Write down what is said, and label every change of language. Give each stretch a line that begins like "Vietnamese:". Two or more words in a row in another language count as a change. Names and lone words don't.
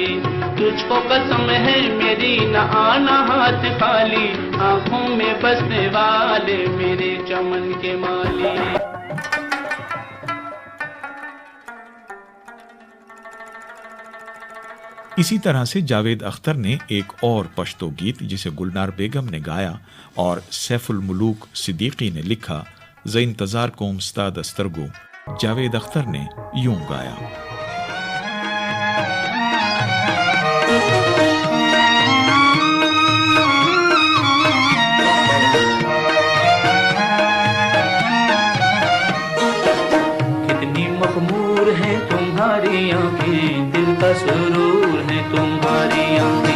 Urdu: تجھ کو قسم ہے میری نہ آنا ہاتھ خالی، آنکھوں میں بسنے والے میرے چمن کے مالی. اسی طرح سے جاوید اختر نے ایک اور پشتو گیت جسے گلنار بیگم نے گایا اور سیف الملوک صدیقی نے لکھا،
Pashto: ز انتظار کوم ستا دسترگو،
Urdu: جاوید اختر نے یوں گایا. کتنی مخمور ہیں تمہاری آنکھیں، دل کا سرور ہے تمہاری آنکھیں.